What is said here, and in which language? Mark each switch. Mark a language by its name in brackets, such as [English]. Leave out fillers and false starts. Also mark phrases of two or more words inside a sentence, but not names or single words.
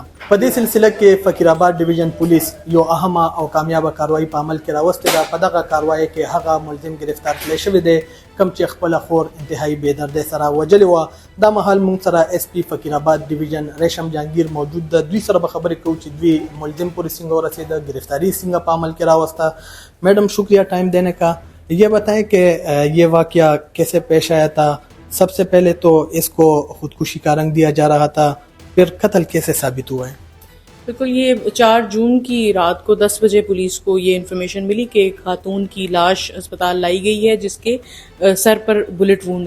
[Pashto] په دې سلسله کې فقیر آباد ډیویژن پولیس یو اهمه او کامیابه کاروایی په عمل کې راوستې ده. په دغه کاروایی کې هغه ملزم گرفتار کړی شوی دی کوم چې خپل خور انتهایی بې دردۍ سره وجلې وه. دا مهال موږ سره ایس پی فقیر آباد ڈویژن ریشم جهانگیر موجود ده. دوی سره به خبرې کوو چې دوی ملزم پورې څنګه ورسېده، گرفتاری څنګه په عمل کې راوسته. [Urdu] میڈم شکریہ ٹائم دینے کا. یہ بتائیں کہ یہ واقعہ کیسے پیش آیا تھا؟ سب سے پہلے تو اس کو خودکشی کا رنگ دیا جا رہا تھا، پھر قتل کیسے ثابت ہوا ہے؟ بالکل، یہ 4 جون کی رات کو 10 بجے پولیس کو یہ انفارمیشن ملی کہ ایک خاتون کی لاش اسپتال لائی گئی ہے جس کے سر پر [English] bullet wound [Urdu] ہے.